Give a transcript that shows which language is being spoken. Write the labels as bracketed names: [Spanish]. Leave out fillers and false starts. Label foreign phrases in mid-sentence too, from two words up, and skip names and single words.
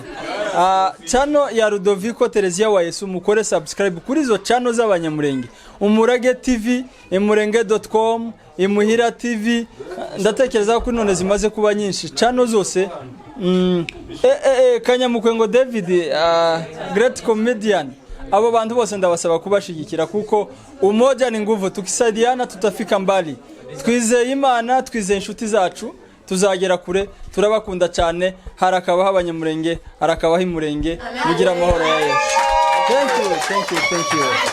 [Rundi] Channel ya Rudoviko Terezia wa Yesu mukore subscribe kuri zo channel z'abanyamurenge. Umurage TV, imurenge.com, imuhira TV, ndatekereza ko none zimaze kuba nyinshi channel zose. [English] Kanyamukwengo David, great comedian. [Rundi] Abo bantu bose ndabasaba kubashigikira kuko [Swahili] umoja ni nguvu, tukisaidiana tutafika mbali. [Rundi] Twizeye Imana, twizeye inshuti zacu, tuzagera kure turabakunda cyane harakabaho Abanyamulenge harakabaho Imurenge mugira amahoro ya Yesu. [English] Thank you.